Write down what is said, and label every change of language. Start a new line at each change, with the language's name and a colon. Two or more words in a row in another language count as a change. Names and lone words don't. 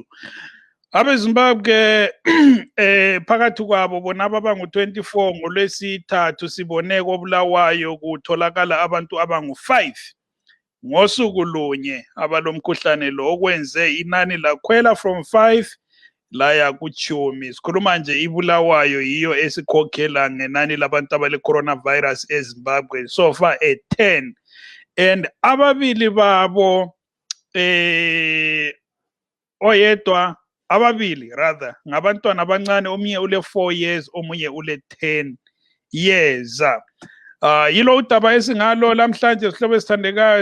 North Ndebele: AbeZimbabwe phakathi kwabo bona abangu 24 ngolwesithathu sibone koBulawayo kutholakala abantu abangu 5 ngosuku lunye abalomkhuhlane lo okwenze inani lakhwela from 5 laya kuchumi. Sikhuluma nje iBulawayo yiyo esikhokhela ngenani labantu abale coronavirus eZimbabwe
English: so far at 10.
North Ndebele: And ababili babo oyedwa ababili rather ngabantwana abancane, omunye ule 4 years omunye ule 10 years. Yilo udaba esingalo lamhlanje sihlobo esithandekayo.